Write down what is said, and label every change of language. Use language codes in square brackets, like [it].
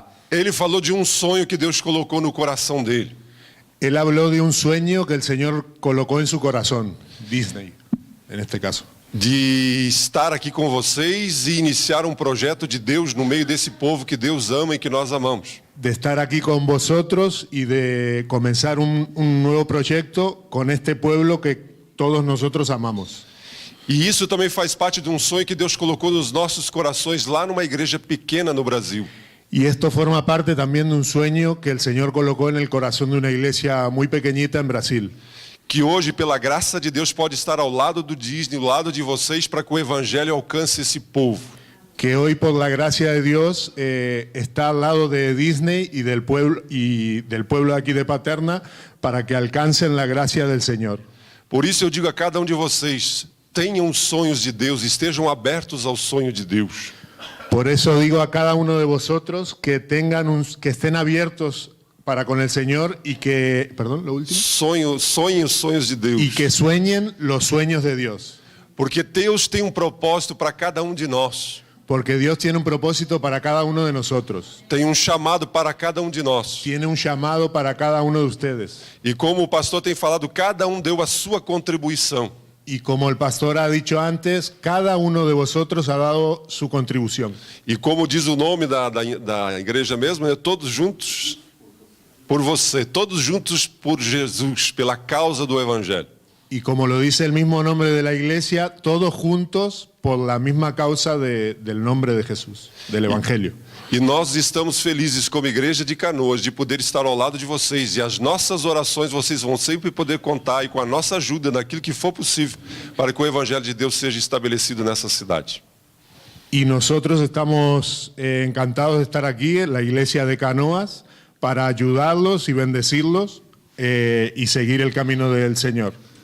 [pt] Ele falou de um sonho que Deus colocou no coração dele. [es] Él habló de un sueño que el Señor colocó en su corazón, Disney, en este caso. [pt] De estar aqui com vocês e iniciar um projeto de Deus no meio desse povo que Deus ama e que nós amamos. [es] de estar aquí con vosotros y de comenzar un nuevo proyecto con este pueblo que todos nosotros amamos. [pt] E isso também faz parte de um sonho que Deus colocou nos nossos corações lá numa igreja pequena no Brasil. [es] Y esto forma parte también de un sueño que el Señor colocó en el corazón de una iglesia muy pequeñita en Brasil. [pt] Que hoje, pela graça de Deus, pode estar ao lado do Disney, ao lado de vocês, para que o evangelho alcance esse povo. [es] Que hoy, por la gracia de Dios, está al lado de Disney y del pueblo aquí de Paterna, para que alcancen la gracia del Señor. [pt] Por isso eu digo a cada um de vocês, tenham sonhos de Deus, estejam abertos ao sonho de Deus. [es] Por eso digo a cada uno de vosotros que estén abiertos para con el Señor y que, perdón, lo último. [pt] Sonhem os sonhos de Deus. [es] Y que sueñen los sueños de Dios. [pt] Porque Deus tem um propósito para cada um de nós. [es] Porque Dios tiene un propósito para cada uno de nosotros. [pt] Tem um chamado para cada um de nós. [es] Tiene un llamado para cada uno de ustedes. [pt] E como o pastor tem falado, cada um deu a sua contribuição. [es] Y como el pastor ha dicho antes, cada uno de vosotros ha dado su contribución. [pt] E como diz o nome da igreja mesmo, é todos juntos por você, todos juntos por Jesus, pela causa do evangelho. [es] Y como lo dice el mismo nombre de la iglesia, todos juntos por la misma causa del nombre de Jesús, del evangelio. [pt] E nós estamos felizes como igreja de Canoas de poder estar ao lado de vocês. E as nossas orações vocês vão sempre poder contar, e com a nossa ajuda naquilo que for possível, para que o evangelho de Deus seja estabelecido nessa cidade. [es] Y nosotros estamos encantados de estar aquí en la iglesia de Canoas para ayudarlos y bendecirlos y seguir el camino del Señor.